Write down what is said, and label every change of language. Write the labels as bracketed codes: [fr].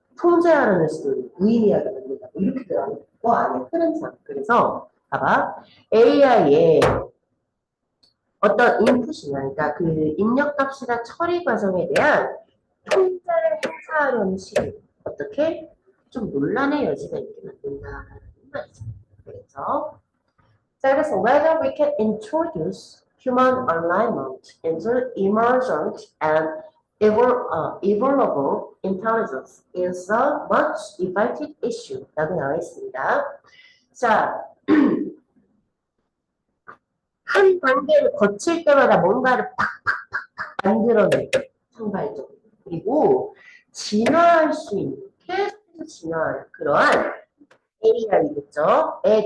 [ko] 통제하려는 시도를 무의미하게 만든다. 이렇게 들어가는 거 아니야. 흐름상. 그래서 봐봐. AI의 어떤 인풋이나 그러니까 그 입력값이나 처리 과정에 대한 통제를 행사하려는 시도. 어떻게? 좀 논란의 여지가 있게 만든다라는 말이죠. 그래서 자, 그래서 [en] whether we can introduce human alignment into emergent and evolvable intelligence is a much debated issue [ko] 라고 나와 있습니다. 자, 한 단계를 거칠 때마다 뭔가를 팍팍팍팍 만들어내고 상발적으로 그리고 진화할 수 있는 계속해서 진화하는 그러한 AI겠죠?